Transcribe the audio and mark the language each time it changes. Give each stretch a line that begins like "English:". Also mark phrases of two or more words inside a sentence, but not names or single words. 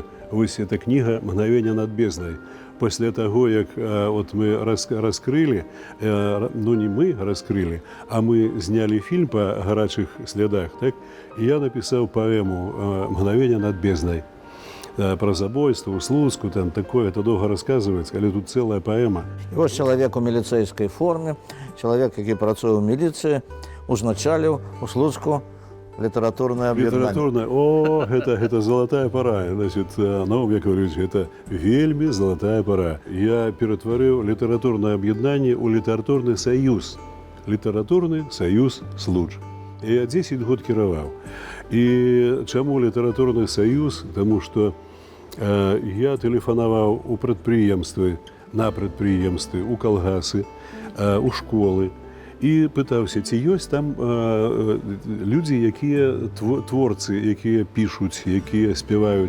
Belarusian: Вось эта кніга «Мгновення над безднай». Пасля таго, як от мы раскрылі, ну не мы раскрылі, а мы знялі фільм па гарачых слядах, так? І я напісаў паэму «Мгновення над безднай».
Russian: Про забойство у Слуцку, там такое, это долго рассказывать, але тут целая поэма.
Belarusian: І ось чалавек у міліцейскай форме, чалавек, які працуе ў міліцыі, узначаліў у Слуцку літаратурнае аб'яднанне. Літаратурнае, о, гэта
Russian: золотая пора. Значит, Наум Яковлевич, это вельмі золотая пора.
Belarusian: Я ператварыў літаратурнае аб'яднанне ў літаратурны саюз. Літаратурны саюз Случ. І я 10 год кіраваў. І чаму літаратурны саюз? Таму што я тэлефанаваў у прадпрыемствы, на прадпрыемствы, у калгасы, у школы, і пытаўся, ці ёсць там людзі, якія творцы, якія пішуць, якія спяваюць.